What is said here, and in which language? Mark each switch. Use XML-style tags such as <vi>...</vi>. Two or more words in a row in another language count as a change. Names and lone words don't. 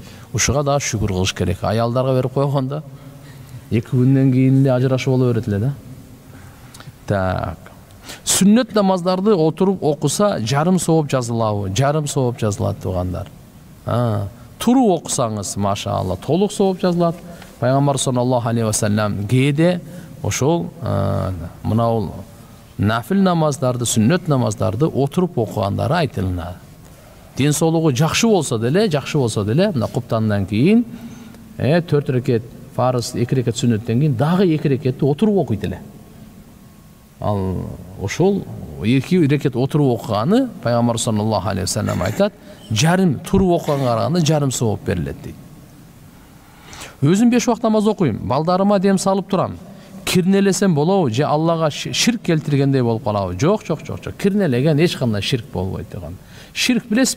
<ky>Ушуга да шүгүр кылыш керек. Аялдарга берип койгондо 2 күндөн кийин эле ажырашуу боло берет эле да. Так. Сүннөт намаздарды отуруп окуса жарым сооп жазылабы? Жарым сооп жазылат туугандар. Туруп окусаңыз, машаалла, толук сооп жазылат. Пайгамбар</ky> <ar>صلى الله عليه وسلم</ar> <ky>кээде ошол мынау нафил намаздарды, сүннөт намаздарды отуруп окугандары айтылынат. Ден соолугу жакшы болсо деле, мына куптандан кийин 4 рекет фарыз, 2 рекет сүннөттөн кийин дагы 2 рекетти отуруп окуйт эле. Ал ошол 2 рекет отуруп окуганы пайгамбар</ky> <ar>صلى الله عليه وسلم</ar> <ky>айтат, жарым туруп окуганга караганда жарым сооп берилет дейт. Өзүм 5 убакыт намаз окуйм, балдарыма дем салып турам. Кирнелесем болобу же Аллага ширк келтиргендей болуп калабы? Жок. Кирнелеген эч кандай ширк болбойт деген. Ширк билесизби?</ky>